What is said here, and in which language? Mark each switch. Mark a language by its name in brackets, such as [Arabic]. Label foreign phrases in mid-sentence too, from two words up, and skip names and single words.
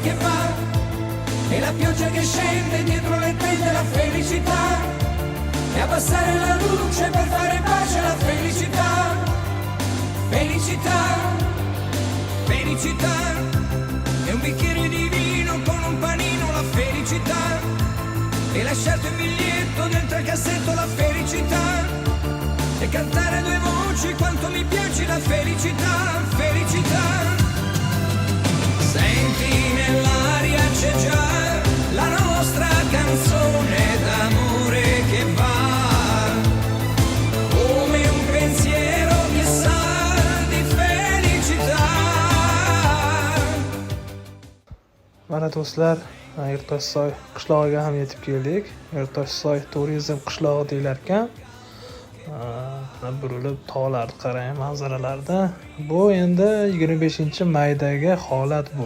[Italian] che va e la pioggia che scende dietro le tende, la felicità e abbassare la luce per fare pace, la felicità, felicità, felicità è un bicchiere di vino con un panino, la felicità e lasciarti un biglietto dentro il cassetto, la felicità e cantare a due voci quanto mi piace, la felicità, felicità. Senti nell'aria c'è già la nostra canzone d'amore che va come un pensiero che sa di felicità. [Uzbek] Mana do'stlar, Erto'soy qishlog'iga ham yetib keldik. Erto'soy turizm qishlog'i deyilar ekan. Burilib tog'larni qarang, manzaralarda. Bu endi 25-maydagi holat bu.